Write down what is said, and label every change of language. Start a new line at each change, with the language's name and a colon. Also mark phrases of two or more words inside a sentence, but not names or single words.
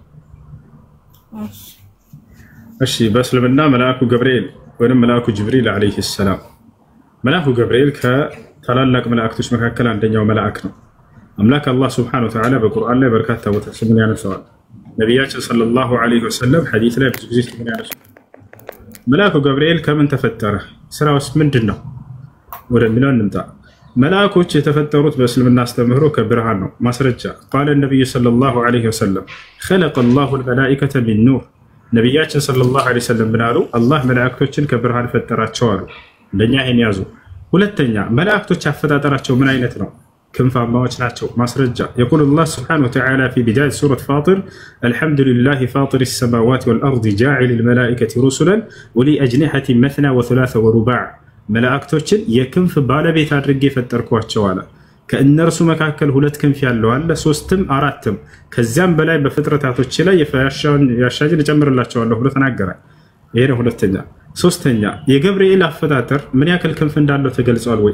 Amharic: እሺ በእስልምና መልአኩ ገብርኤል ወይም መልአኩ ጅብሪል
Arabic: عليه السلام፣
Amharic: መልአኩ ገብርኤል ከታላላቅ መላእክቶች መካከል አንደኛው መልአክ ነው። አምላክ አላህ
Arabic: سبحانه وتعالى
Amharic: በቁርአን ላይ በርካታ ቦታዎች ምን ያነሳዋል። ነቢያችን
Arabic: صلى الله عليه وسلم
Amharic: ሐዲስ ላይ ብዙ ጊዜ ምን ያነሳዋል። መልአኩ ገብርኤል ከምን ተፈጠረ? ስራውስ ምንድነው? ወደሚለው እንምጣ። መልአኮች የተፈጠሩት በእስልምና አስተምህሮ ከብርሃን ነው። ማስረጃ ቃለ ነብዩ
Arabic: صلى الله عليه وسلم خلق الله الملائكة من نور።
Amharic: ነቢያችን
Arabic: صلى الله عليه وسلم
Amharic: ምን አሉ? አላህ መላእክቶችን ከብርሃን ፈጠራቸው አሉ። እንደኛ ይሄን ያዙ። ሁለተኛ መላእክቶች አፈጣጠራቸው ምን አይነት ነው? ክንፋማዎች ናቸው። ማስረጃ
Arabic: يقول الله سبحانه وتعالى في بداية سورة فاطر الحمد لله فاطر السماوات والأرض جاعل الملائكة رسلا ولي أجنحة مثنى وثلاث ورباع።
Amharic: መላእክቶችን የክንፍ ባለቤት አድርጌ ፈጠርኳቸው አለ። ከእነርሱ መካከል ሁለት ክንፍ ያለው አለ፣ ሶስትም አራትም ከዚያም በላይ በፍጥረታቶች ላይ ያሻጅን እጨምርላቸዋለሁ ብሎ ተናገረ። ይሄ ነው ሁለተኛ። ሶስተኛ የገብርኤል አፈጣጠር ምን ያክል ክንፍ እንዳለው ተገልጿል ወይ?